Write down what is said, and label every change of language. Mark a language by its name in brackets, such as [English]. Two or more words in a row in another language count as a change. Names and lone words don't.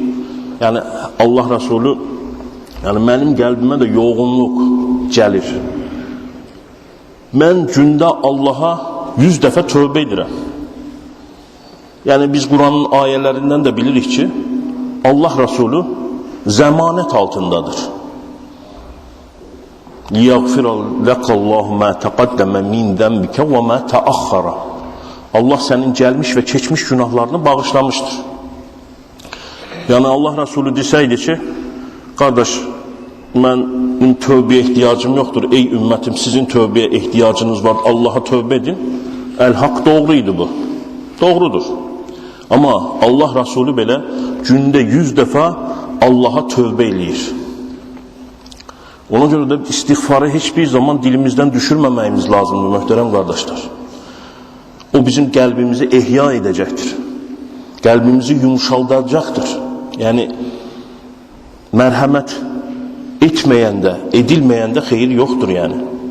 [Turkish] Yani Allah Resulü, yani benim kalbime de yoğunluk gelir. Ben günde Allah'a 100 defa tövbe edirəm. Yani biz Kur'an'ın ayelerinden de bilirik ki Allah Resulü zemanet altındadır. [Arabic] لِيَغْفِرَ لَكَ اللّٰهُ مَا تَقَدَّمَ مِنْ ذَنْبِكَ وَمَا تَأَخَّرَ. [Turkish] Allah senin gelmiş ve geçmiş günahlarını bağışlamıştır. Yani Allah Resulü deseydi ki, kardeş, benim tövbeye ihtiyacım yoktur. Ey ümmetim, sizin tövbeye ihtiyacınız var. Allah'a tövbe edin. El-hak doğruydu bu. Doğrudur. [Azerbaijani] Ama Allah Resulü belə günde 100 defa Allah'a tövbe eləyir. Ona görə də istiğfarı heç bir zaman dilimizdən düşürməməyimiz lazımdır, möhtərəm qardaşlar. O bizim qəlbimizi ehya edəcəkdir. Qəlbimizi yumuşaldacaqdır. Yəni, mərhəmət etməyəndə, edilməyəndə xeyir yoxdur yəni.